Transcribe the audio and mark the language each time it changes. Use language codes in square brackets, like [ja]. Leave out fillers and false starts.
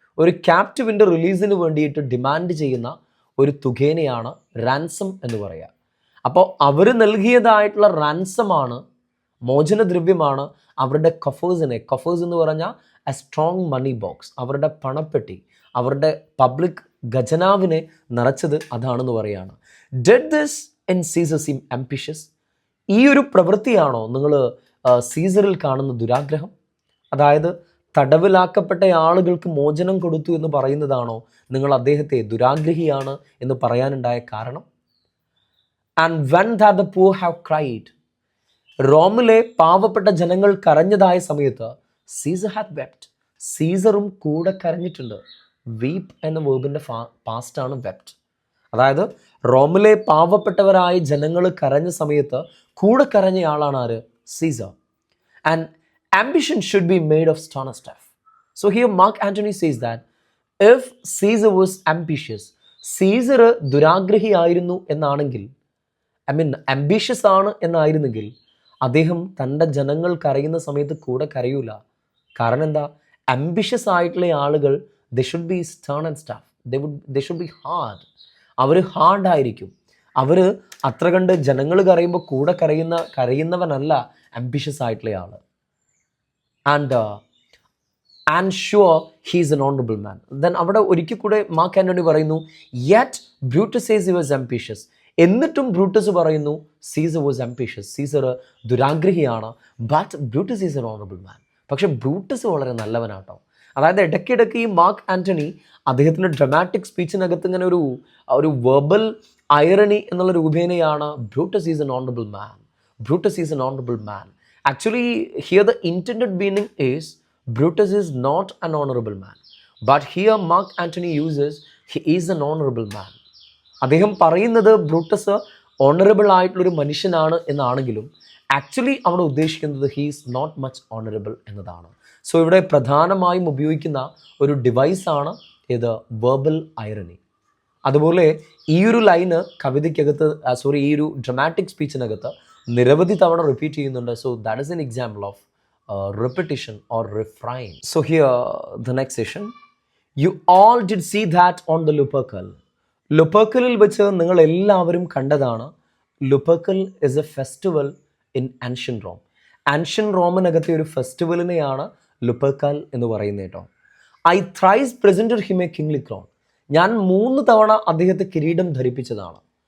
[ml] ഒരു ക്യാപ്റ്റീവിൻ്റെ റിലീസിന് വേണ്ടിയിട്ട് ഡിമാൻഡ് ചെയ്യുന്ന ഒരു തുകേനെയാണ് റാൻസം എന്ന് പറയുക. അപ്പോൾ അവർ നൽകിയതായിട്ടുള്ള റാൻസമാണ്, മോചനദ്രവ്യമാണ് അവരുടെ കഫേഴ്സ് എന്ന് പറഞ്ഞാൽ [en] a strong money box, [ml] അവരുടെ പണപ്പെട്ടി, അവരുടെ പബ്ലിക് ഖജനാവിനെ നിറച്ചത് അതാണെന്ന് പറയുകയാണ്. [en] Did this in Caesar seem ambitious? [ml] ഈ ഒരു പ്രവൃത്തിയാണോ നിങ്ങൾ സീസറിൽ കാണുന്ന ദുരാഗ്രഹം? അതായത് തടവിലാക്കപ്പെട്ട ആളുകൾക്ക് മോചനം കൊടുത്തു എന്ന് പറയുന്നതാണോ നിങ്ങൾ അദ്ദേഹത്തെ ദുരാഗ്രഹിയാണ് എന്ന് പറയാനുണ്ടായ കാരണം? [en] And when that the poor have cried, [ml] റോമിലെ പാവപ്പെട്ട ജനങ്ങൾ കരഞ്ഞതായ സമയത്ത് [en] Caesar had wept. [ml] സീസറും കൂടെ കരഞ്ഞിട്ടുണ്ട്. വീപ്പ് എന്ന വേർബിൻ്റെ പാസ്റ്റാണ് വെപ്റ്റ്. അതായത് റോമിലെ പാവപ്പെട്ടവരായ ജനങ്ങൾ കരഞ്ഞ സമയത്ത് കൂടെ കരഞ്ഞ ആളാണ് ആര്? [en] Caesar. And ambition should be made of stern stuff. So here Mark Antony says that if Caesar was ambitious, [ml] Caesar ദുരാഗ്രഹിയായിരുന്നു എന്നാണെങ്കിൽ, ambitious ആണ് എന്നായിരുന്നെങ്കിൽ, അദ്ദേഹം തൻ്റെ ജനങ്ങൾ കരയുന്ന സമയത്ത് കൂടെ കരയൂല. കാരണം എന്താ? [en] ambitious [ml] ആയിട്ടുള്ള ആളുകൾ [en] they should be stern and stuff. They should be hard. [ml] അവർ ഹാർഡായിരിക്കും. അവർ അത്ര കണ്ട് ജനങ്ങൾ കരയുമ്പോൾ കൂടെ കരയുന്നവനല്ല ambitious ആയിട്ടുള്ള ആൾ. [en] And sure he is an honorable man. Then [ml] അവിടെ ഒരിക്കൽ കൂടെ മാർക്ക് ആന്റണി പറയുന്നു, [en] yet Brutus says he was ambitious. [ml] എന്നിട്ടും ബ്രൂട്ടസ് പറയുന്നു Caesar was ambitious. Caesar ദുരാഗ്രഹിയാണ്, [en] But Brutus is an honourable man. [ml] പക്ഷെ ബ്രൂട്ടസ് വളരെ നല്ലവനാട്ടോ. അതായത് ഇടയ്ക്കിടയ്ക്ക് ഈ മാർക്ക് ആന്റണി അദ്ദേഹത്തിൻ്റെ ഡ്രമാറ്റിക് സ്പീച്ചിനകത്ത് ഇങ്ങനെ ഒരു വെർബൽ ഐറണി എന്നുള്ള രൂപേണയാണ് [en] Brutus is an honourable man, [ml] Brutus is N honourable man. [en] Actually, here the intended meaning is Brutus is not an honorable man. But here Mark Antony uses he is an honorable man. [ml] അദ്ദേഹം പറയുന്നത് Brutus honourable ആയിട്ടുള്ളൊരു മനുഷ്യനാണ് എന്നാണെങ്കിലും actually അവിടെ ഉദ്ദേശിക്കുന്നത് [en] he is not much honourable [ml] എന്നതാണ്. So ഇവിടെ പ്രധാനമായും ഉപയോഗിക്കുന്ന ഒരു ഡിവൈസാണ് ഏത്? Verbal irony. അതുപോലെ ഈ ഒരു ലൈന് കവിതയ്ക്കകത്ത് ഈ ഒരു ഡ്രമാറ്റിക് സ്പീച്ചിനകത്ത് നിരവധി തവണ റിപ്പീറ്റ് ചെയ്യുന്നുണ്ട്. [en] So that is an example of repetition or refrain. So here the next session, you all did see that on the Lupercal. [ml] ലുപ്പർക്കലിൽ വെച്ച് നിങ്ങൾ എല്ലാവരും കണ്ടതാണ്. [en] Lupercal is a festival in ancient Rome. [ml] Ancient റോമിനകത്തെ ഒരു ഫെസ്റ്റിവലിനെയാണ് ലുപ്പർക്കൽ എന്ന് പറയുന്നത് കേട്ടോ. [en] I thrice presented him a kingly crown. [ml] ഞാൻ 3 തവണ അദ്ദേഹത്തെ കിരീടം ധരിപ്പിച്ചതാണ്.